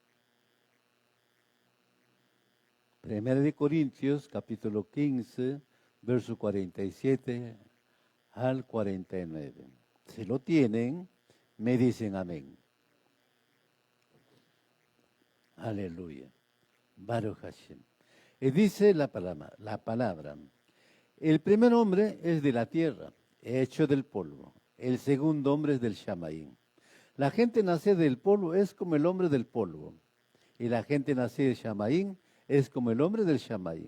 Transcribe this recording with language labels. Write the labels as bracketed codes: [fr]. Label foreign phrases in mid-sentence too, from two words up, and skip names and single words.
[es] Primera de Corintios, capítulo 15, verso 47 al 49. Si lo tienen, me dicen amén. Aleluya. [he] ברוך השם. [es] Y dice la palabra, el primer hombre es de la tierra, hecho del polvo. El segundo hombre es del Shamaín. La gente nace del polvo es como el hombre del polvo. Y la gente nace del Shamaín es como el hombre del Shamaín.